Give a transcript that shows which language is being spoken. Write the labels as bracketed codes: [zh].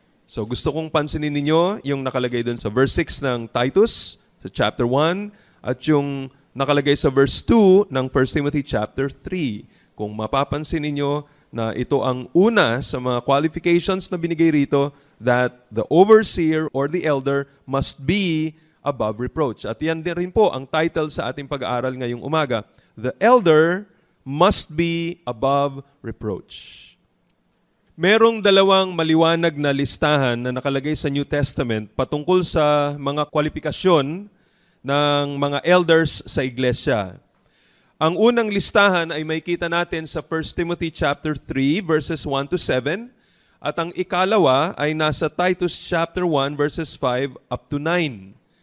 [tl] So gusto kong pansinin ninyo yung nakalagay doon sa verse 6 ng Titus, sa chapter 1, at yung nakalagay sa verse 2 ng 1 Timothy chapter 3. Kung mapapansin ninyo, na ito ang una sa mga qualifications na binigay rito, [en] that the overseer or the elder must be above reproach. [tl] At yan din rin po ang title sa ating pag-aaral ngayong umaga. [en] The elder must be above reproach. [tl] Merong dalawang maliwanag na listahan na nakalagay sa New Testament patungkol sa mga kwalifikasyon ng mga elders sa iglesia. Ang unang listahan ay makikita natin sa 1 Timothy chapter 3 verses 1 to 7 at ang ikalawa ay nasa Titus chapter 1 verses 5 up to 9.